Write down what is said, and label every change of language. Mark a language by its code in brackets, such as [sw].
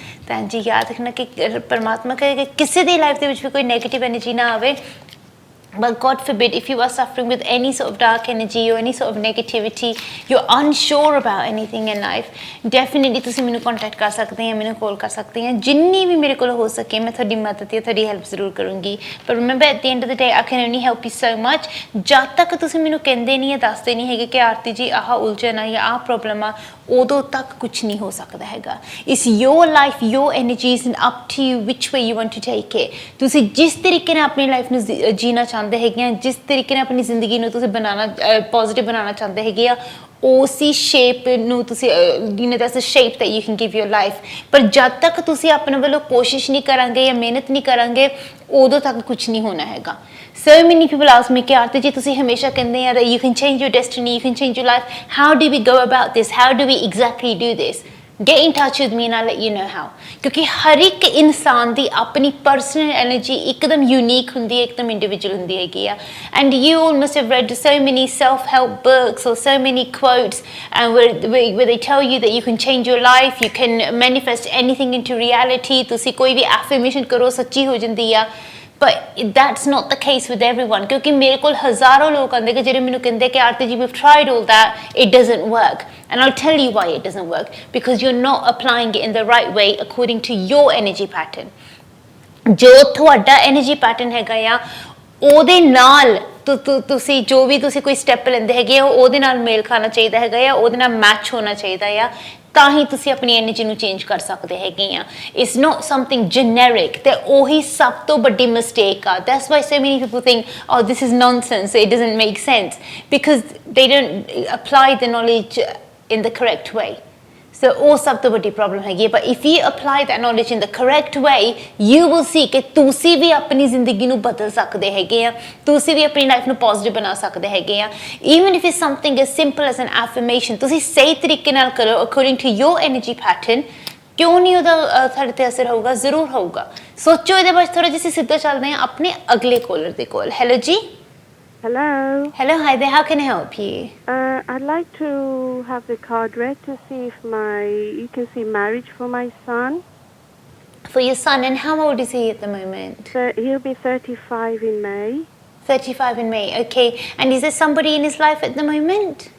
[hi] भैन जी याद रखना कि परमात्मा कहे कि किसी दी लाइफ ਦੇ ਵਿੱਚ भी कोई नेगेटिव एनर्जी ना आवे, [en] but God forbid if you are suffering with any sort of dark energy or any sort of negativity, you're unsure about anything in life, definitely [pa] ਤੁਸੀਂ ਮੈਨੂੰ ਕੰਟੈਕਟ ਕਰ ਸਕਦੇ हैं, ਮੈਨੂੰ कॉल कर सकते हैं, जिन्नी भी मेरे को हो सके मैं ਤੁਹਾਡੀ ਮਦਦ या ਤੁਹਾਡੀ ਹੈਲਪ ਜ਼ਰੂਰ ਕਰੂੰਗੀ। ਪਰ [en] remember at the end of the day I can only help you so much, [pa] ਜਦ ਤੱਕ ਤੁਸੀਂ ਮੈਨੂੰ ਕਹਿੰਦੇ ਨਹੀਂ ਹੈ, ਦੱਸਦੇ ਨਹੀਂ ਹੈਗੇ ਕਿ ਆਰਤੀ ਜੀ ਆਹ ਉਲਝਣ ਆ ਜਾਂ ਆਹ ਪ੍ਰੋਬਲਮ ਆ, ਉਦੋਂ ਤੱਕ ਕੁਝ ਨਹੀਂ ਹੋ ਸਕਦਾ ਹੈਗਾ। [en] It's your life, your energies, and up to you which way you want to take it। [pa] ਤੁਸੀਂ ਜਿਸ ਤਰੀਕੇ ਨਾਲ ਆਪਣੀ ਲਾਈਫ ਨੂੰ ਜੀਣਾ ਚਾਹੁੰਦੇ ਹੈਗੇ ਆ, ਜਿਸ ਤਰੀਕੇ ਨਾਲ ਆਪਣੀ ਜ਼ਿੰਦਗੀ ਨੂੰ ਤੁਸੀਂ ਬਣਾਉਣਾ ਪੋਜ਼ਿਟਿਵ ਬਣਾਉਣਾ ਚਾਹੁੰਦੇ ਹੈਗੇ ਆ, ਉਸੀ ਸ਼ੇਪ ਨੂੰ ਤੁਸੀਂ [en] that's the shape that you can give your life। [pa] ਪਰ ਜਦ ਤੱਕ ਤੁਸੀਂ ਆਪਣੇ ਵੱਲੋਂ ਕੋਸ਼ਿਸ਼ ਨਹੀਂ ਕਰਾਂਗੇ ਜਾਂ ਮਿਹਨਤ ਨਹੀਂ ਕਰਾਂਗੇ, ਉਦੋਂ ਤੱਕ ਕੁਝ ਨਹੀਂ ਹੋਣਾ ਹੈਗਾ। [en] So many people ask me [hi] कि आरती जी [pa] ਤੁਸੀਂ ਹਮੇਸ਼ਾ ਕਹਿੰਦੇ ਆ [en] that you can change your destiny, you can change your life, how do we go about this, how do we exactly do this? Get in touch with me and I'll let you know how। [hi] क्योंकि हर एक इंसान की अपनी personal energy एकदम unique होंदी है, एकदम individual होंदी हैगी आ। [en] and you all must have read so many self-help books or so many quotes where they tell you that you can change your life, you can manifest anything into reality, [hi] तुसी कोई भी affirmation करो सच्ची हो जाती है। [en] But that's not the case with everyone, [hi] क्योंकि मेरे को हज़ारों लोग आते हैं जो मैंने कहते कि आरती जी [en] we've tried all that, it doesn't work, and I'll tell you why it doesn't work, because you're not applying it in the right way according to your energy pattern। [pa] जो ਤੁਹਾਡਾ energy pattern ਹੈਗਾ ਆ, ਉਹਦੇ ਨਾਲ ਤੁਸੀਂ ਜੋ ਵੀ ਤੁਸੀਂ ਕੋਈ ਸਟੈਪ ਲੈਂਦੇ ਹੈਗੇ ਆ, ਉਹਦੇ ਨਾਲ ਮੇਲ ਖਾਣਾ ਚਾਹੀਦਾ ਹੈਗਾ ਆ, ਉਹਦੇ ਨਾਲ ਮੈਚ ਹੋਣਾ ਚਾਹੀਦਾ ਆ, ਤਾਂ ਹੀ ਤੁਸੀਂ ਆਪਣੀ એનર્ਜੀ ਨੂੰ ਚੇਂਜ ਕਰ ਸਕਦੇ ਹੈਗੇ ਆ [en] it's not something generic [pa] ਤੇ ਉਹੀ ਸਭ ਤੋਂ ਵੱਡੀ ਮਿਸਟੇਕ ਆ [en] that's why so many people think oh this is nonsense it doesn't make sense because they don't apply the knowledge in the correct way [pa] so ਉਹ ਸਭ ਤੋਂ ਵੱਡੀ ਪ੍ਰੋਬਲਮ ਹੈਗੀ [en] but if you apply that knowledge in the correct way you will see [pa] ਕਿ ਤੁਸੀਂ ਵੀ ਆਪਣੀ ਜ਼ਿੰਦਗੀ ਨੂੰ ਬਦਲ ਸਕਦੇ ਹੈਗੇ ਆ ਤੁਸੀਂ ਵੀ ਆਪਣੀ ਲਾਈਫ ਨੂੰ ਪੋਜ਼ਿਟਿਵ ਬਣਾ ਸਕਦੇ ਹੈਗੇ ਆ [en] even if it's something as simple as an affirmation [pa] ਤੁਸੀਂ ਸਹੀ ਤਰੀਕੇ ਨਾਲ ਕਰੋ [en] according to your energy pattern [pa] ਕਿਉਂ ਨਹੀਂ ਉਹਦਾ ਤੁਹਾਡੇ ਤੇ ਅਸਰ ਹੋਊਗਾ ਜ਼ਰੂਰ ਹੋਊਗਾ ਸੋਚੋ ਇਹਦੇ ਬਾਰੇ ਥੋੜਾ ਜਿਹਾ ਸਿੱਧਾ ਚੱਲਦੇ ਆ ਆਪਣੇ ਅਗਲੇ ਕਾਲਰ ਦੇ ਕੋਲ ਹੈਲੋ ਜੀ [en] Hello. Hello, hi there. How can I help you? I'd like to have the card read to see if you can see marriage for my son. For your son, and how old is he at the moment? So he'll be 35 in May. 35 in May, okay. And is there somebody in his life at the moment?